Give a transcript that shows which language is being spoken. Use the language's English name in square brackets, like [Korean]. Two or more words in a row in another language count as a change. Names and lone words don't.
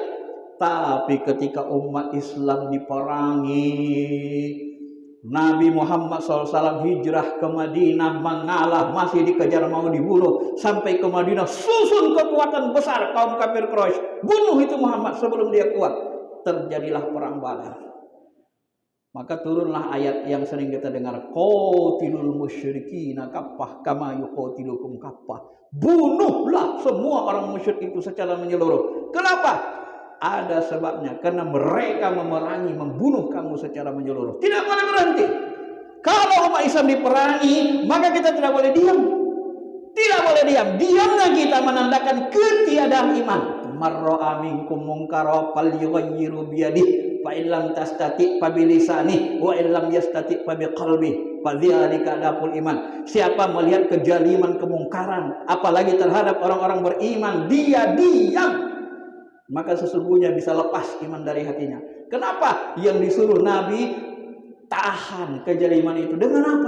[Indonesian] Tapi ketika umat Islam diperangi, Nabi Muhammad SAW hijrah ke Madinah, mengalah, masih dikejar mau dibunuh. Sampai ke Madinah, susun kekuatan besar kaum kafir Quraisy, bunuh itu Muhammad sebelum dia kuat. Terjadilah perang Badar. Maka turunlah ayat yang sering kita dengar, [Arabic] قاتلوا المشركين كافة كما يقاتلونكم كافة. [Indonesian] Bunuhlah semua orang musyrik itu secara menyeluruh. Kenapa? Ada sebabnya, karena mereka memerangi, membunuh kamu secara menyeluruh. Tidak boleh berhenti. Kalau umat Islam diperangi, maka kita tidak boleh diam. Tidak boleh diam. Diamnya kita menandakan ketiadaan iman. [Arabic] من رأى منكم منكرا فليغيره بيده فإن لم يستطع فبلسانه وإن لم يستطع فبقلبه فذلك أضعف الإيمان. [Indonesian] Siapa melihat kejaliman, kemungkaran, apalagi terhadap orang-orang beriman, dia diam, maka sesungguhnya bisa lepas iman dari hatinya. Kenapa? Yang disuruh Nabi tahan kejaliman itu dengan apa?